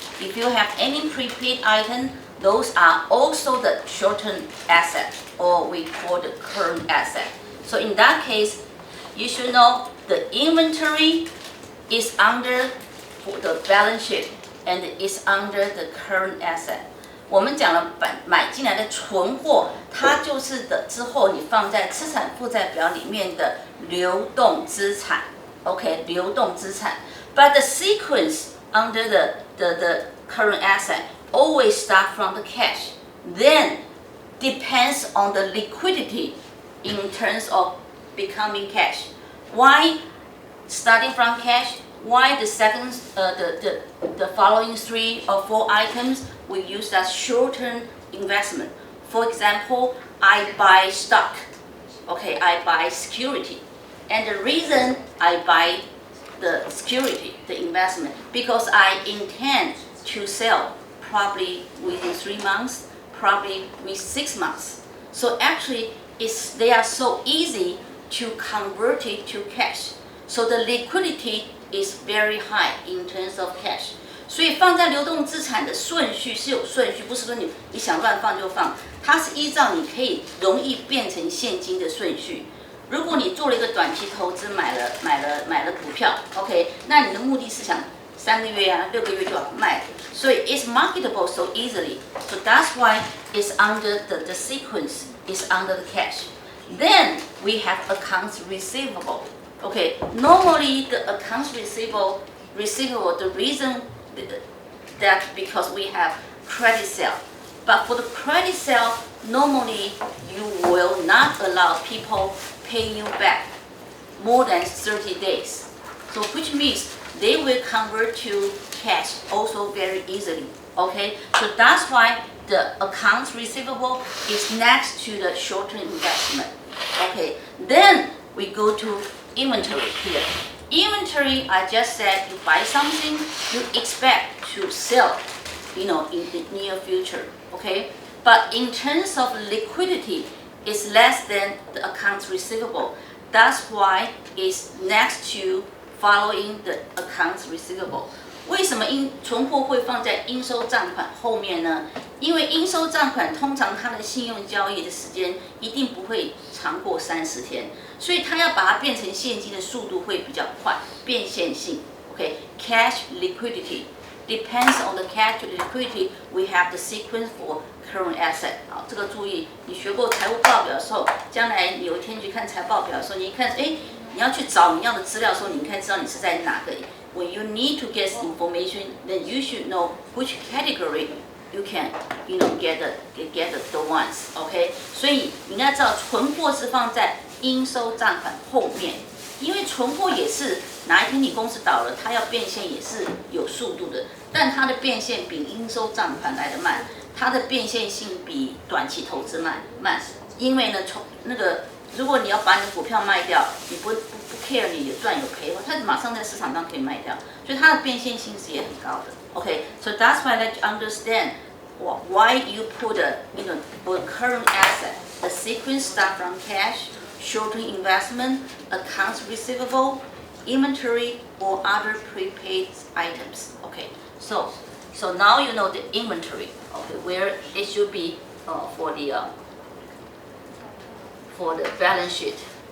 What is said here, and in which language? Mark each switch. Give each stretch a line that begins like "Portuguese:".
English: If you have any prepaid item, those are also the short-term asset, or we call the current asset. So in that case, you should know the inventory is under the balance sheet and is under the current asset.
Chinese: 我们讲了买进来的存货，它就是的之后你放在资产负债表里面的流动资产。 OK， 流动资产。
English: But the sequence under the current asset always start from the cash. Then depends on the liquidity in terms of becoming cash. Why starting from cash? Why the second, the following 3 or 4 items we use as short-term investment? For example, I buy stock. Okay, I buy security, and the reason I buy the security, the investment, because I intend to sell probably within 3 months, probably within 6 months. So actually, they are so easy to convert it to cash. So the liquidity is very high in terms of cash.
Chinese: 所以放在流动资产的顺序是有顺序，不是说你想乱放就放，它是依照你可以容易变成现金的顺序。如果你做了一个短期投资，买了股票 ，OK， 那你的目的是想3个月啊、6个月就要卖，所以
English: it's marketable so easily. So that's why it's under the sequence is under the cash. Then we have accounts receivable. Okay, normally the accounts receivable, the reason that because we have credit sale. But for the credit sale, normally you will not allow people pay you back more than 30 days. So which means they will convert to cash also very easily. Okay, so that's why the accounts receivable is next to the short-term investment. Okay, then we go to inventory here. Inventory, I just said, you buy something, you expect to sell, in the near future. Okay, but in terms of liquidity, it's less than the accounts receivable. That's why it's next to following the accounts receivable.
Chinese: 为什么存货会放在应收账款后面呢？因为应收账款通常它的信用交易的时间一定不会长过30天，所以它要把它变成现金的速度会比较快，变现性。
English: OK，cash liquidity depends on the cash liquidity. We have the sequence for current asset.
Chinese: 好，这个注意，你学过财务报表的时候，将来你有一天去看财报表的时候，你一看，你要去找你要的资料的时候，你应该知道你是在哪个。
English: When you need to get information, then you should know which category you can, get the ones.
Chinese: OK， 所以你应该知道存货是放在应收账款后面，因为存货也是哪一天你公司倒了，它要变现也是有速度的，但它的变现比应收账款来得慢，它的变现性比短期投资慢，因为呢，如果你要把你的股票卖掉，你不 care 你有赚有赔，它马上在市场上可以卖掉，所以它的变现性是也很高的。
English: OK， so that's why let's understand why you put for current asset, the sequence start from cash, short-term investment, accounts receivable, inventory, or other prepaid items. Okay, so now you know the inventory. Okay, where it should be for the balance sheet.